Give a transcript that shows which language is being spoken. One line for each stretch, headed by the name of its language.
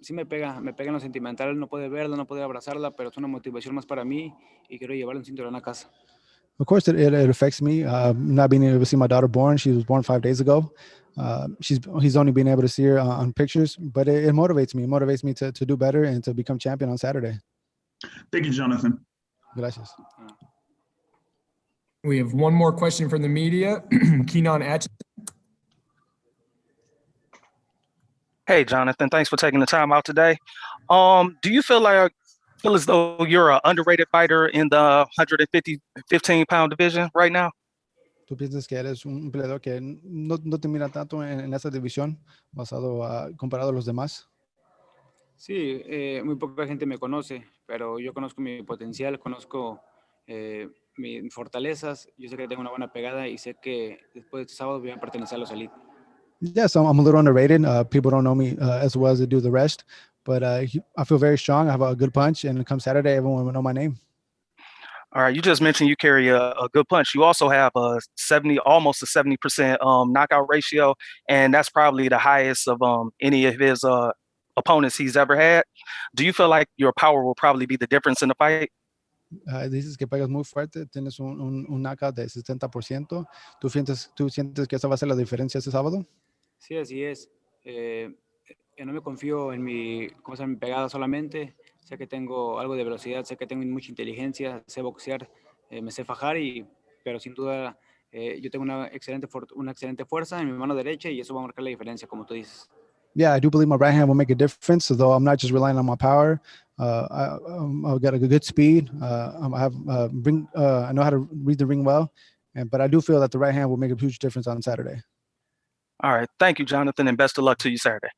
Spanish: Sí me pega en lo sentimental, no puede verla, no puede abrazarla, pero es una motivación más para mí y quiero llevarla un cinturón a casa.
English: Of course, it affects me. Not being able to see my daughter born. She was born 5 days ago. He's only been able to see her on pictures, but it motivates me. It motivates me to do better and to become champion on Saturday. Thank you, Jonathan.
Spanish: Gracias.
English: We have one more question from the media. Keenan Atchison. Hey, Jonathan, thanks for taking the time out today. Do you feel as though you're an underrated fighter in the 115-pound division right now?
Spanish: ¿Tú piensas que eres un peleador que no te mira tanto en esa división comparado a los demás? Sí, muy poca gente me conoce, pero yo conozco mi potencial, conozco mis fortalezas, yo sé que tengo una buena pegada y sé que después de este sábado voy a pertenecer a los Elite.
English: Yeah, so I'm a little underrated. People don't know me as well as they do the rest, but I feel very strong. I have a good punch, and come Saturday, everyone will know my name. All right, you just mentioned you carry a good punch. You also have almost a 70% knockout ratio, and that's probably the highest of any of his opponents he's ever had. Do you feel like your power will probably be the difference in the fight?
Spanish: Dices que pegas muy fuerte, tienes un knockout de 70%. ¿Tú sientes que esa va a ser la diferencia este sábado? Sí, así es. No me confío en mi pegada solamente. Sé que tengo algo de velocidad, sé que tengo mucha inteligencia, sé boxear, me sé fajar, pero sin duda yo tengo una excelente fuerza en mi mano derecha y eso va a marcar la diferencia, como tú dices.
English: Yeah, I do believe my right hand will make a difference, although I'm not just relying on my power. I've got a good speed. I know how to read the ring well, but I do feel that the right hand will make a huge difference on Saturday. All right. Thank you, Jonathan, and best of luck to you Saturday.